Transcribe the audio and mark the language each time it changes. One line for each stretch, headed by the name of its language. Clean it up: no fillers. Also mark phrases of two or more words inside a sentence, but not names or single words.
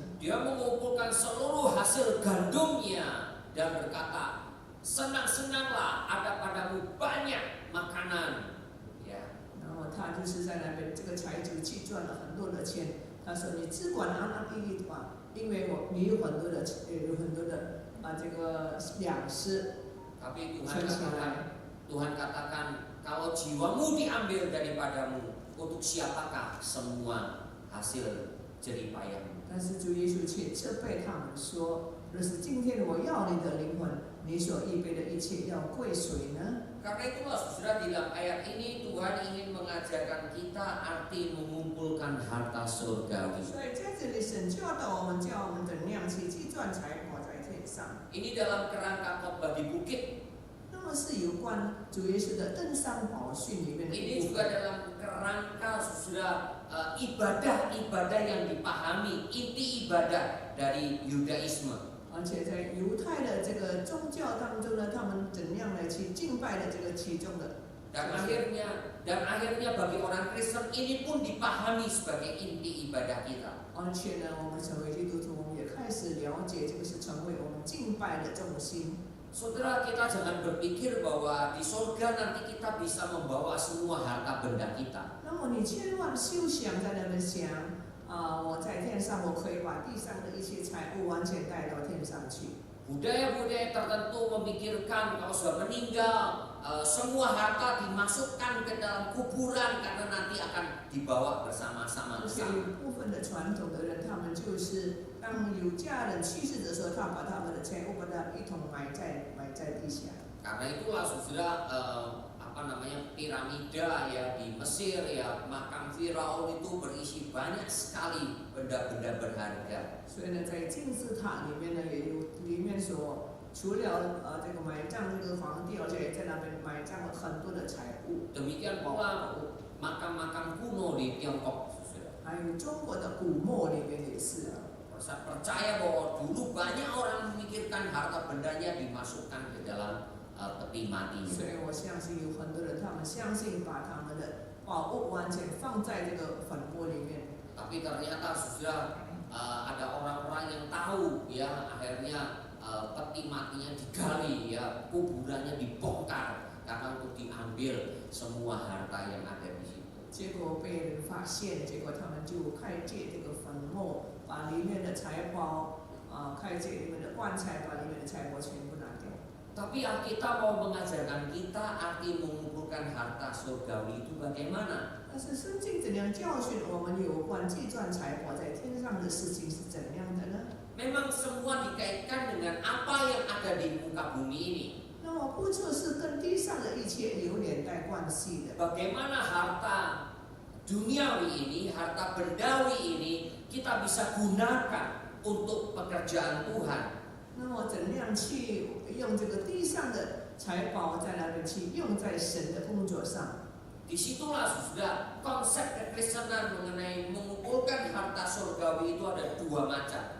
Indonesian: Dia mengumpulkan seluruh hasil gandumnya dan berkata, senang-senanglah ada padamu banyak makanan. Ya.
Chinese: 然后他就是在那边这个财主积赚了很多的钱，他说你只管安安逸逸吧，因为你有很多的这个粮食。
Indonesian: Tapi Tuhan katakan, kalau jiwamu diambil daripadamu, untuk siapakah semua hasil jeripayahmu?
Chinese: 但是主耶稣却责备他们说：“若是今天我要你的灵魂，你所预备的一切要归谁呢？”
Indonesian: Karena itulah saudara, di dalam ayat ini Tuhan ingin mengajarkan kita arti mengumpulkan harta surgawi.
Chinese: 所以在这里神教导我们，叫我们怎样去积赚财宝在天上。
Indonesian: Ini dalam kerangka khotbah di bukit.
Chinese: 那么是有关主耶稣的登山宝训里面的
Indonesian: Ini
Chinese: 一部
Indonesian: juga
Chinese: 分。
Indonesian: dalam kerangka saudara ibadah-ibadah yang dipahami, inti ibadah dari Yudaisme.
Chinese: 而且在犹太的这个宗教当中呢，他们怎样来去敬拜的这个其中的。
Indonesian: Dan akhirnya bagi orang Kristen ini pun dipahami sebagai inti ibadah kita.
Chinese: 而且呢，我们成为基督徒，我们也开始了解这个是成为我们敬拜的重心。
Indonesian: Saudara, kita jangan berpikir bahwa di surga nanti kita bisa membawa semua harta benda kita.
Chinese: 那么你千万休想在那边想我在天上我可以把地上的一切财物完全带到天上去。
Indonesian: Budaya-budaya tertentu memikirkan kalau sudah meninggal semua harta dimasukkan ke dalam kuburan karena nanti akan dibawa bersama-sama.
Chinese: 而且有部分的传统的人，他们就是当有家人去世的时候，他把他们的财物把它一同埋在地下。
Indonesian: Karena itulah saudara piramida ya di Mesir ya, makam Firaun itu berisi banyak sekali benda-benda berharga.
Chinese: 所以呢，在金字塔里面呢，也有里面除了这个埋葬这个皇帝，而且也在那边埋葬了很多的财物。
Indonesian: Demikian pula makam-makam kuno di Tiongkok, saudara.
Chinese: 还有中国的古墓里面也是啊。
Indonesian: Saya percaya bahwa dulu banyak orang memikirkan harta bendanya dimasukkan ke dalam peti mati.
Chinese: 所以我相信有很多人，他们相信把他们的宝物完全放在这个坟墓里面。
Indonesian: Tapi ternyata sudah ada orang-orang yang tahu ya, akhirnya peti matinya digali ya, kuburannya dibongkar karena untuk diambil semua harta yang ada di situ.
Chinese: 结果被人发现，结果他们就开解这个坟墓，把里面的财宝开解里面的棺材，把里面的财宝全部拿掉。
Indonesian: Tapi Alkitab mau mengajarkan kita arti mengumpulkan harta surgawi itu bagaimana?
Chinese: 但是圣经怎样教训我们有关计算财宝在天上的事情是怎样的呢？
Indonesian: Memang semua dikaitkan dengan apa yang ada di muka bumi ini.
Chinese: 那么不就是跟地上的一切有连带关系的？
Indonesian: Bagaimana harta duniawi ini, harta bendawi ini kita bisa gunakan untuk pekerjaan Tuhan.
Chinese: 那么怎样去用这个地上的财宝在那边去用在神的工作上？
Indonesian: Disitulah sudah konsep kekristenan mengenai mengumpulkan harta surgawi itu ada dua macam.